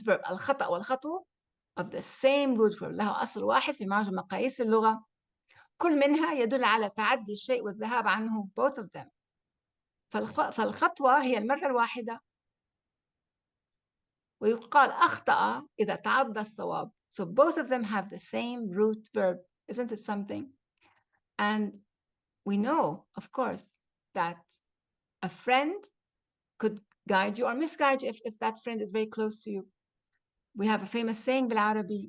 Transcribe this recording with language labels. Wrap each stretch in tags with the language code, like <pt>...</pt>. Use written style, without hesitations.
<ar>الخطأ والخطو</ar> <en>of the same root verb.</en> <ar>لها أصل واحد في معجم مقاييس اللغة. كل منها يدل على تعدي الشيء والذهاب عنه.</ar> <en>Both of them.</en> <ar>فالخطوة هي المرة الواحدة. ويقال أخطأ إذا تعدى الصواب.</ar> <en>So both of them have the same root verb. Isn't it something? And we know, of course, that a friend could guide you or misguide you if that friend is very close to you. We have a famous saying بالعربي.</en>